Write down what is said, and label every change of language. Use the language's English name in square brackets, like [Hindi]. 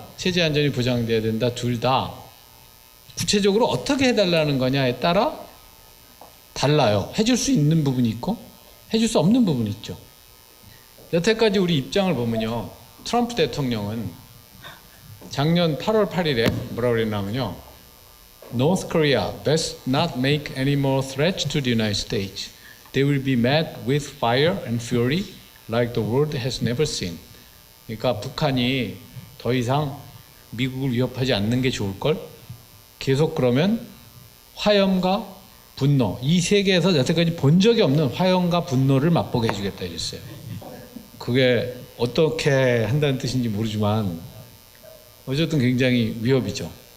[Korean] 체제 안전이 보장돼야 된다. 둘 다 구체적으로 어떻게 해달라는 거냐에 따라 달라요. 해줄 수 있는 부분이 있고 해줄 수 없는 부분이 있죠. 여태까지 우리 입장을 보면요. 트럼프 대통령은 작년 8월 8일에 뭐라고 그랬냐면요. [English] North Korea best not make any more threats to the United States. They will be met with fire and fury like the world has never seen. [Korean] 그러니까 북한이 더 이상 미국을 위협하지 않는 게 좋을 걸. 계속 그러면 화염과 분노, 이 세계에서 여태까지 본 적이 없는 화염과 분노를 맛보게 해주겠다 이랬어요. 그게 어떻게 한다는 뜻인지 모르지만 어쨌든 굉장히 위협이죠.